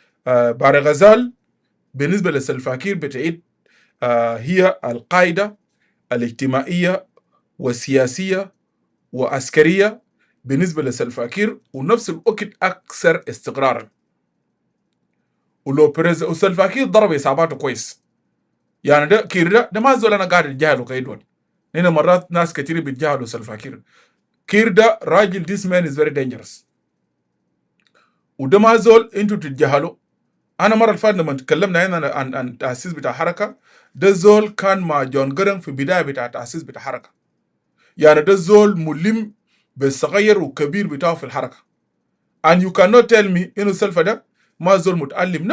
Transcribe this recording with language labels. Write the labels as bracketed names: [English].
[Arabic] بحر الغزال بالنسبه لسلفا كير بتعيد هي القاعده الاجتماعيه والسياسيه وعسكريه بالنسبه لسلفا كير، ونفس الوقت اكثر استقرارا. ولو وسلفا كير ضرب حساباته كويس. يعني ده كير ده ما زول انا قاعد اتجاهله كيدول. هنا مرات ناس كتير بيتجاهلوا سلفا كير. كير ده راجل [English] this man is very dangerous. [Arabic] وده ما زول انتوا تتجاهلوا. انا مره الفاتت لما تكلمنا هنا عن تاسيس بتاع حركه، ده زول كان مع جون جرن في بدايه بتاع تاسيس بتاع حركه. يعني ده زول ملم بالصغير والكبير بتاعه في الحركه. [English] and you cannot tell me [Arabic] انه سلفا ده ما زول متعلم.